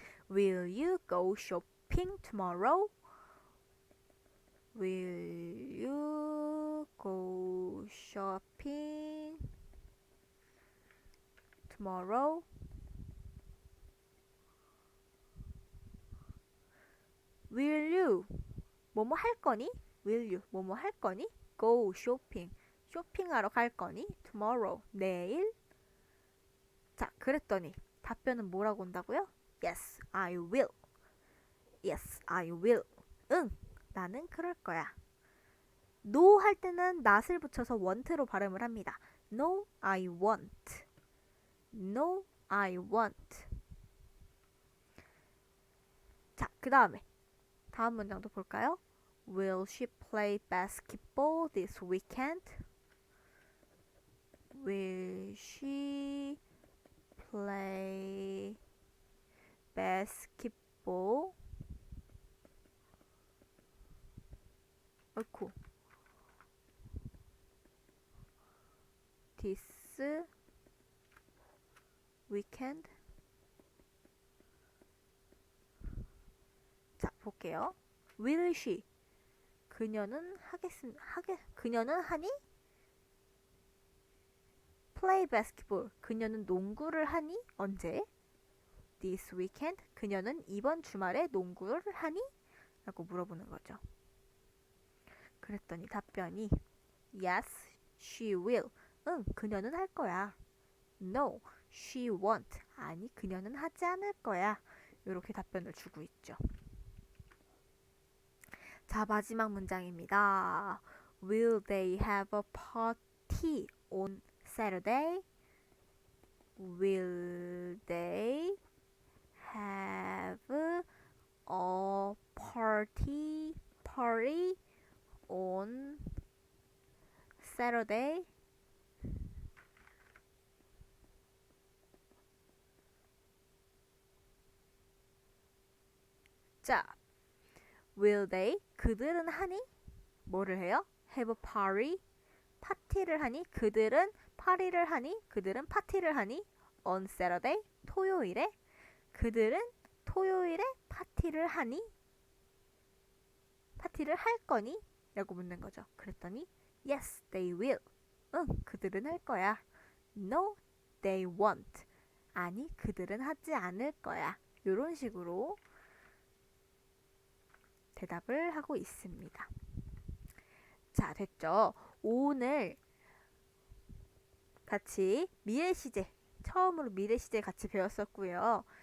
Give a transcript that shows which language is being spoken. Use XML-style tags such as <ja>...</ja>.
<en>Will you go shopping tomorrow? Will you go shopping tomorrow? Will you</en> <ko>뭐뭐 할 거니? Will you 뭐뭐 할 거니?</ko> <en>Go shopping</en> <ko>쇼핑하러 갈 거니? Tomorrow 내일. 자, 그랬더니 답변은 뭐라고 온다고요?</ko> <en>Yes, I will. Yes, I will.</en> <ko>응, 나는 그럴 거야. No 할 때는 not을 붙여서 want로 발음을 합니다.</ko> <en>No, I want. No, I want.</en> <ko>자, 그 다음에 다음 문장도 볼까요?</ko> <en>Will she play basketball this weekend? Will she play basketball?</en> <ko>어이쿠.</ko> <en>This weekend?</en> <ko>자, 볼게요.</ko> <en>Will she?</en> <ko>그녀는 그녀는 하니?</ko> <en>Play basketball.</en> <ko>그녀는 농구를 하니? 언제?</ko> <en>This weekend.</en> <ko>그녀는 이번 주말에 농구를 하니? 라고 물어보는 거죠. 그랬더니 답변이</ko> <en>Yes, she will.</en> <ko>응, 그녀는 할 거야.</ko> <en>No, she won't.</en> <ko>아니, 그녀는 하지 않을 거야. 이렇게 답변을 주고 있죠. 자, 마지막 문장입니다.</ko> <en>Will they have a party on Saturday? Will they have a party on Saturday?</en> <ko>자,</ko> <en>will they?</en> <ko>그들은 하니? 뭐를 해요?</ko> <en>have a party?</en> <ko>파티를 하니? 그들은 파리를 하니? 그들은 파티를 하니?</ko> <en>on Saturday?</en> <ko>토요일에? 그들은 토요일에 파티를 하니? 파티를 할 거니? 라고 묻는 거죠. 그랬더니</ko> <en>Yes, they will.</en> <ko>응, 그들은 할 거야.</ko> <en>No, they won't.</en> <ko>아니, 그들은 하지 않을 거야. 이런 식으로 대답을 하고 있습니다. 자, 됐죠? 오늘 같이 미래 시제, 처음으로 미래 시제 같이 배웠었고요.</ko>